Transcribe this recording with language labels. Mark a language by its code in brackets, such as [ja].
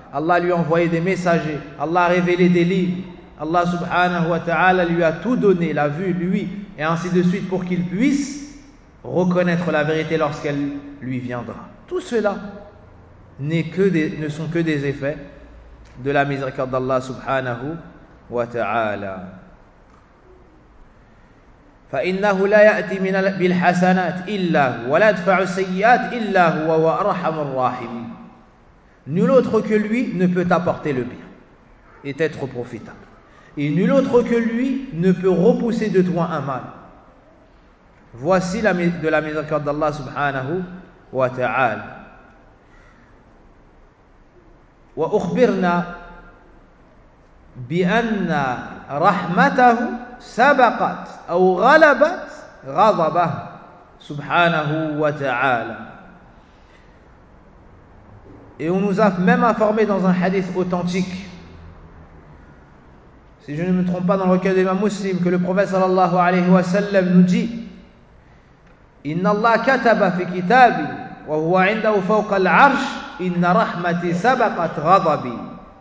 [fr] Allah lui a envoyé des messagers, Allah a révélé des livres. Allah subhanahu wa ta'ala lui a tout donné, la vue, lui, et ainsi de suite, pour qu'il puisse reconnaître la vérité lorsqu'elle lui viendra. Tout cela ne sont que des effets de la miséricorde d'Allah subhanahu wa ta'ala. [ar] فإنه لا يأتي من بالحسنات إلا ولا يدفع السيئات إلا هو وأرحم الراحمين. [fr] Nul autre que lui ne peut apporter le bien et être profitable. Et nul autre que lui ne peut repousser de toi un mal. Voici la miséricorde d'Allah subhanahu wa ta'ala. [ar] وأخبرنا بأن رحمته سبقت أو غلبت غضبه سبحانه وتعالى. [fr] Et on nous a même informé dans un hadith authentique, si je ne me trompe pas, dans le recueil d'Imam Muslim, que le prophète sallallahu alayhi wa sallam nous dit: [ar] إن الله كتب في كتابي وهو عنده فوق العرش إن رحمتي سبقت غضبي.